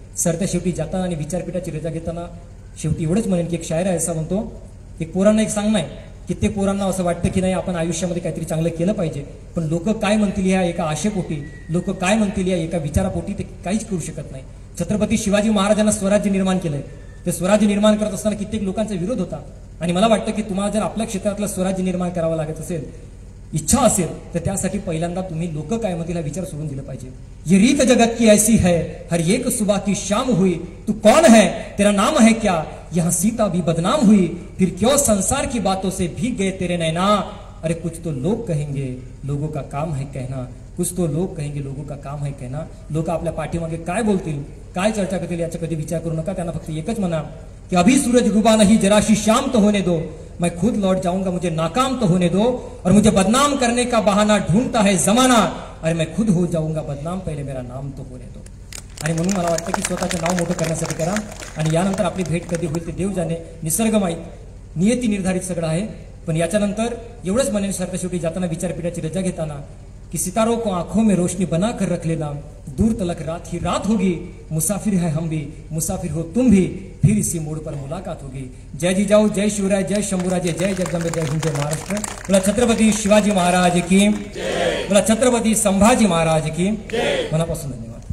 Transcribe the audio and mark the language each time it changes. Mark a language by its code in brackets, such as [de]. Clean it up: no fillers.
[mr] सरत्या शेवटी जाताना आणि विचारपीठाची रजा घेताना शेवटी एवढंच म्हणेन की एक शायर आहे असा म्हणतो, एक पोरांना एक सांगणं आहे, कित्येक पोरांना असं वाटतं की नाही आपण आयुष्यामध्ये काहीतरी चांगलं केलं पाहिजे, पण लोक काय म्हणतील या एका आशेपोटी, लोक काय म्हणतील या एका विचारापोटी ते काहीच करू शकत नाही. छत्रपती शिवाजी महाराजांना स्वराज्य निर्माण केलंय, ते स्वराज्य निर्माण करत असताना कित्येक लोकांचा विरोध होता. आणि मला वाटतं की तुम्हाला जर आपल्या क्षेत्रातलं स्वराज्य निर्माण करावं लागत असेल, इच्छा असेल, तर त्यासाठी पहिल्यांदा तुम्ही लोक काय म्हणतील हा विचार सोडून दिला पाहिजे. [hi] ये रीत जगत की ऐसी है, हर एक सुबह की शाम हुई, तू कौन है, तेरा नाम है क्या, यहाँ सीता भी बदनाम हुई, फिर क्यों संसार की बातों से भीग गए तेरे नैना. अरे कुछ तो लोग कहेंगे, लोगों का काम है कहना, कुछ तो लोग कहेंगे, लोगों का काम है कहना. [mr] लोक आपल्या पाठीमागे काय बोलतील, काय चर्चा करतील याचा कधी विचार करू नका. त्यांना फक्त एकच म्हणा कि [hi] अभी सूरज डूबा नहीं, जरा सी शाम तो होने दो, मैं खुद लौट जाऊंगा, मुझे नाकाम तो होने दो, और मुझे बदनाम करने का बहाना ढूंढता है जमाना, अरे मैं खुद हो जाऊंगा बदनाम, पहिले मेरा नाम तो होने दो. [mr] आणि म्हणून मला वाटतं की स्वतःचं नाव मोठं करण्यासाठी करा. आणि यानंतर आपली भेट कधी होईल ते देव जाणे, निसर्ग माहीत, नियती निर्धारित सगळं आहे. पण याच्यानंतर एवढंच म्हणेन सरता शेवटी जाताना विचारपीठाची रजा घेताना कि [hi] सितारों को आंखों में रोशनी बना कर रख लेना, दूर तलक रात ही रात होगी, मुसाफिर है हम भी, मुसाफिर हो तुम भी, फिर इसी मोड़ पर मुलाकात होगी. [mr] जय जिजाऊ, जय शिवराय, जय शंभूराजे, जय जगदंबे, जय हिंद, जय महाराष्ट्र. बोला छत्रपती शिवाजी महाराज की, बोला छत्रपती संभाजी महाराज की. मनापासून धन्यवाद.